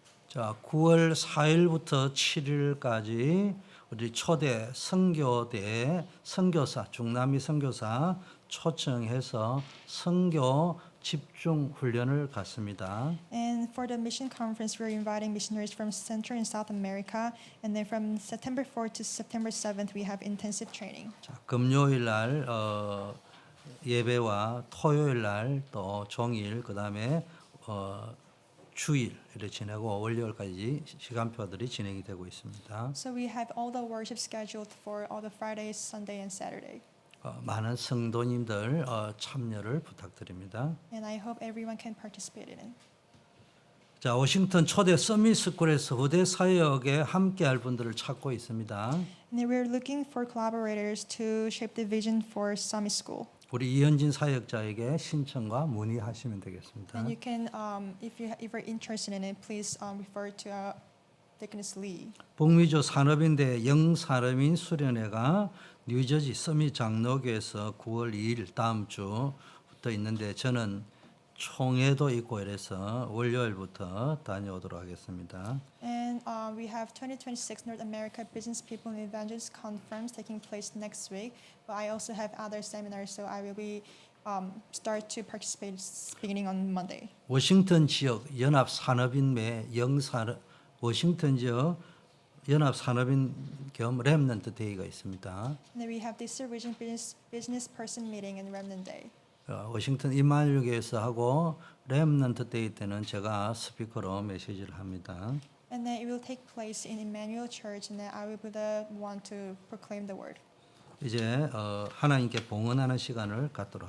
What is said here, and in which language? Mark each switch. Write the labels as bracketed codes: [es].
[ko] 자, 9월 4일부터 7일까지 우리 초대 선교대 선교사 중남미 선교사 초청해서 선교 집중 훈련을 갖습니다. [en] And for the mission conference, we're inviting missionaries from Central and South America. And then from September 4th to September 7th, we have intensive training. [ko] 자, 금요일 날 예배와 토요일 날 또 종일 그다음에 주일 이렇게 지내고 월요일까지 시간표들이 진행이 되고 있습니다. [en] So we have all the worship scheduled for all the Fridays, Sunday, and Saturday. [ko] 많은 성도님들 참여를 부탁드립니다. [en] And I hope everyone can participate in it. [ko] 자, 워싱턴 초대 서밋 스쿨에서 후대 사역에 함께할 분들을 찾고 있습니다. [en] And then we're looking for collaborators to shape the vision for Summit School. [ko] 우리 이현진 사역자에게 신청과 문의하시면 되겠습니다. [en] And you can, if you're interested in it, please refer to Deaconess Lee. [ko] 북미주 산업인대 영산업인 수련회가 뉴저지 서밋 장로교에서 9월 2일 다음 주부터 있는데 저는 총회도 있고 이래서 월요일부터 다녀오도록 하겠습니다. [en] And we have 2026 North America Business People and Evangelists Conference taking place next week. But I also have other seminars, so I will be start to participate beginning on Monday. [ko] 워싱턴 지역 연합 산업인매 영산업 워싱턴 지역 연합 산업인 겸 렘넌트 데이가 있습니다. [en] And then we have this region business person meeting and Remnant Day. [ko] 워싱턴 이마누엘 교회에서 하고 렘넌트 데이 때는 제가 스피커로 메시지를 합니다. [en] And then it will take place in Emmanuel Church, and then I will be the one to proclaim the word. [ko] 이제 하나님께 봉헌하는 시간을 갖도록